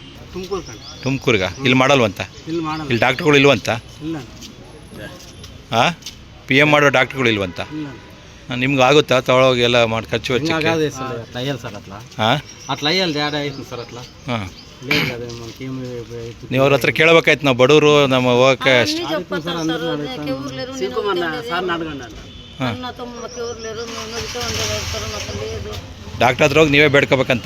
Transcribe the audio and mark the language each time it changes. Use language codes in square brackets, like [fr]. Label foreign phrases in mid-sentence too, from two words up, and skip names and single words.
[kn] ತುಮಕೂರು ಕಡೆ. ತುಮಕೂರ್ಗ ಇಲ್ಲಿ ಮಾಡಲ್ವಂತ? ಇಲ್ಲಿ ಮಾಡಲ್ಲ. ಇಲ್ಲಿ ಡಾಕ್ಟ್ರುಗಳು ಇಲ್ವಂತ? ಇಲ್ಲ ಹಾಂ, ಪಿ ಎಮ್ ಮಾಡೋ ಡಾಕ್ಟ್ರುಗಳು ಇಲ್ವಂತ? ಇಲ್ಲ ನಿಮ್ಗೆ ಆಗುತ್ತಾ ತಗೊಳೋಗಿ ಎಲ್ಲ ಮಾಡಿ ಖರ್ಚು ವೆಚ್ಚಕ್ಕೆ? ಹಿಂಗಾಗದೆ [en] sir trial sir [kn] ಅట్లా. ಹಾಂ, [te] ఆ ట్రయల్ డాడ్ అవుతుంది సార్ అట్లా. [kn] ಹಾಂ, [te] లేదు కదా మనకి [kn] ನೀವು ಅವ್ರ ಹತ್ರ ಕೇಳಬೇಕಾಯ್ತು, ನಾವು బడుವರು ನಮ್ಮ ಹೋಗಕ್ಕೆ ಅಷ್ಟು. [te] సార్ అడగండి [kn] ಡಾಕ್ಟ್ರ್ ಹತ್ರ ಹೋಗಿ ನೀವೇ ಬೇಡ್ಕೋಬೇಕಂತ?